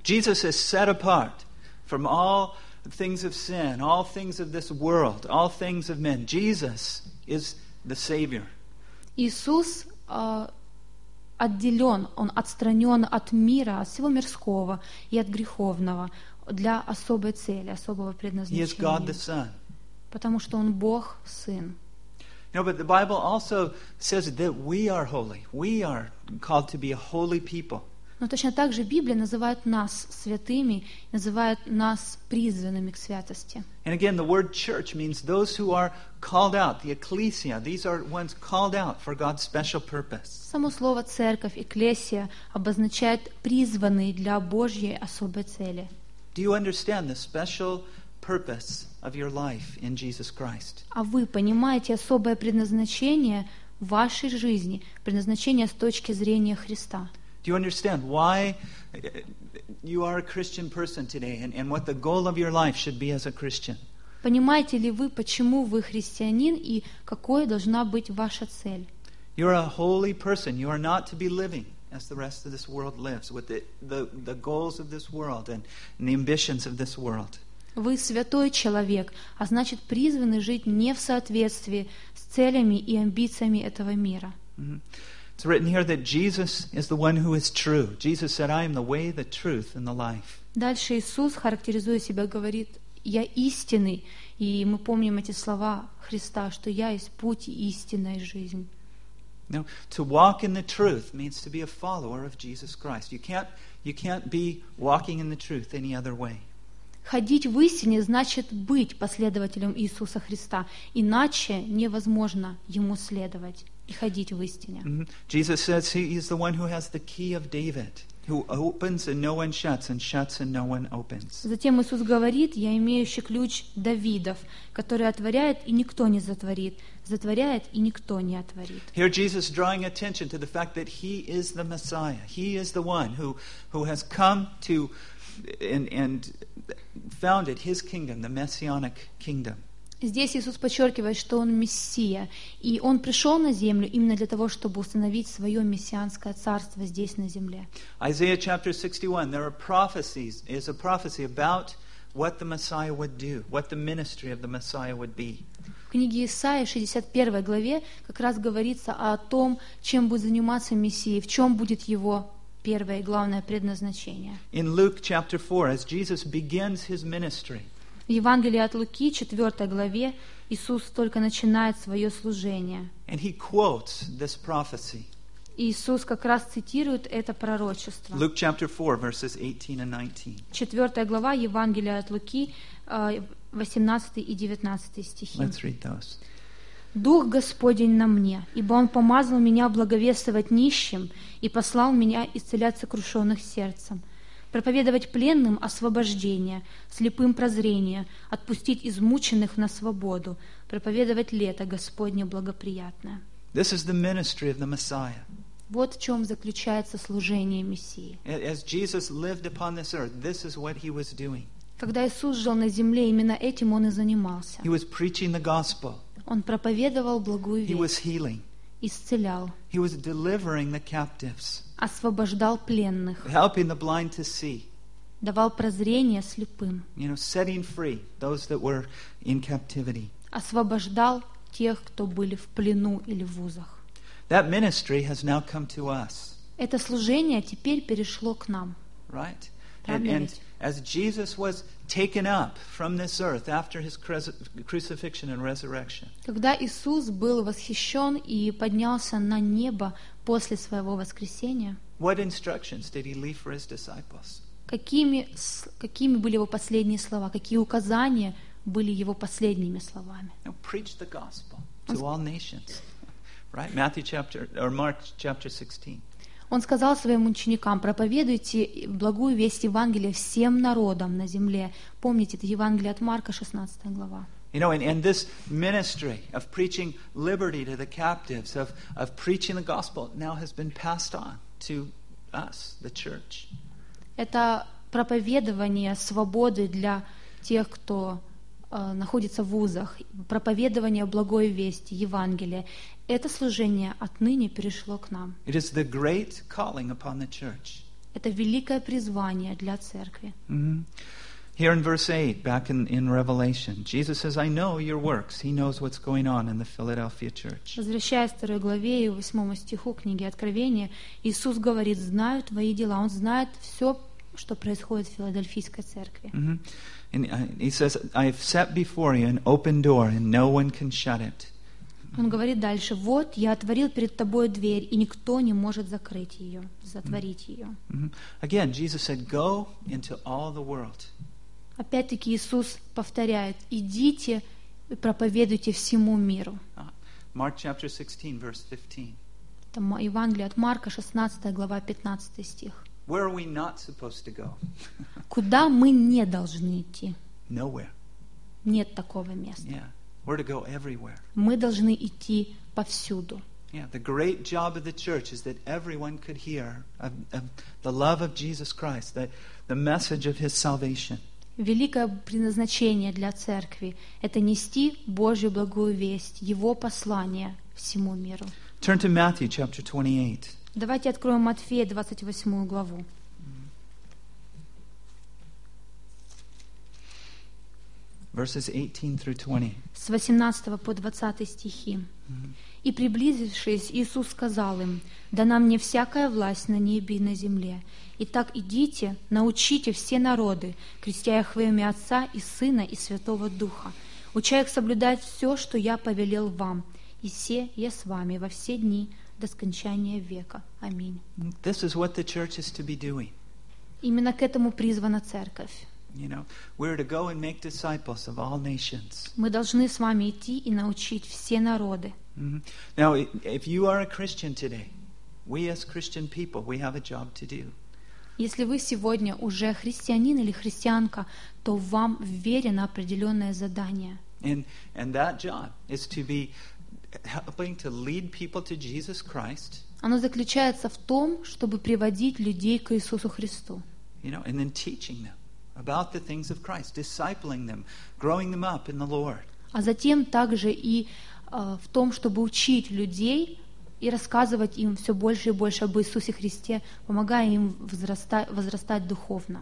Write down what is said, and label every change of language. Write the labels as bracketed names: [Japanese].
[English] Jesus is set apart from all things of sin, all things of this world, all things of men. Jesus is the Savior. [Russian] Иисус отделен, он отстранен от мира, от всего мирского и от греховного для особой цели, особого предназначения. [English] He is God the Son. [Russian] Потому что он Бог, Сын. [English] No, but the Bible also says that we are holy. We are called to be a holy people. [Russian] Но точно так же Библия называет нас святыми, называет нас призванными к святости. [English] And again, the word church means those who are called out, the ecclesia. These are ones called out for God's special purpose. [Russian] Само слово церковь, экклесия, обозначает призванные для Божьей особой цели. [English] Do you understand the special purpose of your life in Jesus Christ? [Russian] А вы понимаете особое предназначение вашей жизни, предназначение с точки зрения Христа? [English] Do you understand why you are a Christian person today and what the goal of your life should be as a Christian? [Russian] Понимаете ли вы, почему вы христианин и какой должна быть ваша цель? [English] You're a holy person. You are not to be living as the rest of this world lives with the goals of this world and the ambitions of this world. [Russian] Вы святой человек, а значит, призваны жить не в соответствии с целями и амбициями этого мира. [English] It's written here that Jesus is the one who is true. Jesus said, "I am the way, the truth, and the life." [Russian] Дальше Иисус, характеризуя себя, говорит: "Я истинный." И мы помним эти слова Христа, что я есть путь, истина и жизнь. [English] Now, to walk in the truth means to be a follower of Jesus Christ. You can't be walking in the truth any other way. [Russian] Ходить в истине значит быть последователем Иисуса Христа. Иначе невозможно ему следовать и ходить в истине. Mm-hmm. [English] Jesus says he is the one who has the key of David, who opens and no one shuts, and shuts and no one opens. [Russian] Затем Иисус говорит: «Я имеющий ключ Давидов, который отворяет и никто не затворит, затворяет и никто не отворит». [English] Here Jesus drawing attention to the fact that he is the Messiah. He is the one who has come to and founded his kingdom, the messianic kingdom. [Russian] Здесь Иисус подчеркивает, что он Мессия, и он пришел на землю именно для того, чтобы установить свое мессианское царство здесь на земле. [English] Isaiah chapter 61, there are prophecies, is a prophecy about what the Messiah would do, what the ministry of the Messiah would be. [Russian] В книге Исаии 61 главе как раз говорится о том, чем будет заниматься Мессия, в чем будет его первое и главное предназначение. [English] In Luke chapter 4, as Jesus begins his ministry, [Russian] в Евангелии от Луки, 4 главе, Иисус только начинает свое служение. [English] And he quotes this prophecy. [Russian] Иисус как раз цитирует это пророчество. [English] Luke chapter 4, verses 18 and 19. [Russian] 4 глава Евангелия от Луки, 18 и 19 стихи. [English] Let's read those. [Russian] «Дух Господень на мне, ибо Он помазал меня благовествовать нищим и послал меня исцелять сокрушенных сердцем, проповедовать пленным освобождение, слепым прозрение, отпустить измученных на свободу, проповедовать лето Господне благоприятное». [English] This is the ministry of the Messiah. [Russian] Вот в чем заключается служение Мессии. [English] As Jesus lived upon this earth, this is what he was doing. [Russian] Когда Иисус жил на земле, именно этим он и занимался. [English] He was preaching the gospel. [Russian] Он проповедовал благую весть. [English] He was healing. [Russian] Исцелял. [English] He was delivering the captives. [Russian] Освобождал пленных. [English] Helping the blind to see. [Russian] Давал прозрение слепым. [English] You know, setting free those that were in captivity. [Russian] Освобождал тех, кто были в плену или в узах. [English] That ministry has now come to us. [Russian] Это служение теперь перешло к нам. [English] Right? [Russian] Правда? [English] And as Jesus was taken up from this earth after his crucifixion and resurrection. [Russian] Когда Иисус был восхищен и поднялся на небо после своего воскресения. [English] What instructions did he leave for his disciples? [Russian] Какими были его последние слова? Какие указания были его последними словами? [English] Now, preach the gospel to all nations. Right? Matthew chapter or Mark chapter 16. [Russian] Он сказал своим ученикам: проповедуйте благую весть Евангелия всем народам на земле. Помните, это Евангелие от Марка, 16 глава. [English] You know, and this ministry of preaching liberty to the captives, of preaching the gospel, now has been passed on to us, the church. [Russian] Это проповедование свободы для тех, кто находится в узах, проповедование благой вести, Евангелия. Это служение отныне перешло к нам. [English] It is the great calling upon the church. [Russian] Это великое призвание для церкви. Mm-hmm. [English] Here in verse 8, back in Revelation, Jesus says, I know your works. He knows what's going on in the Philadelphia church. [Russian] Возвращаясь к 2 главе и 8 стиху книги Откровения, Иисус говорит: знаю твои дела. Он знает все, что происходит в Филадельфийской церкви. Mm-hmm. [English] And he says, I've set before you an open door and no one can shut it. [Russian] Он говорит дальше: вот, я отворил перед тобой дверь, и никто не может закрыть ее, затворить ее. Mm-hmm. [English] Again, Jesus said, go into all the world. [Russian] Опять-таки Иисус повторяет: идите и проповедуйте всему миру. [English] Mark chapter 16, verse 15. [Russian] Это Евангелие от Марка, 16 глава, 15 стих. [English] Where are we not supposed to go? [Russian] Куда мы не должны идти? [English] Nowhere. [Russian] Нет такого места. [English] Yeah. We're to go everywhere. [Russian] Мы должны идти повсюду. [English] Yeah, the great job of the church is that everyone could hear of the love of Jesus Christ, the message of His salvation. [Russian] Великое предназначение для церкви – это нести Божью благую весть, Его послание всему миру. [English] Turn to Matthew chapter 28. [Russian] Давайте откроем Матфея 28 главу. [English] Verses 18 through 20. [Russian] С 18 по 20 стихи. Mm-hmm. «И приблизившись, Иисус сказал им: дана мне всякая власть на небе и на земле. Итак, идите, научите все народы, крестя их во имя Отца и Сына и Святого Духа, уча их соблюдать все, что я повелел вам. и се я с вами во все дни до скончания века. Аминь. [English] This is what the church is to be doing. [Russian] Именно к этому призвана церковь. [English] You know, we're to go and make disciples of all nations. [Russian] Мы должны с вами идти и научить все народы. [English] Now, if you are a Christian today, we as Christian people, we have a job to do. [Russian] Если вы сегодня уже христианин или христианка, то вам вверено определенное задание. [English] And that job is to be helping to lead people to Jesus Christ. [Russian] Оно заключается в том, чтобы приводить людей к Иисусу Христу. [English] You know, and then teaching them about the things of Christ, discipling them, growing them up in the Lord. [Russian] А затем также и в том, чтобы учить людей и рассказывать им все больше и больше об Иисусе Христе, помогая им возрастать духовно.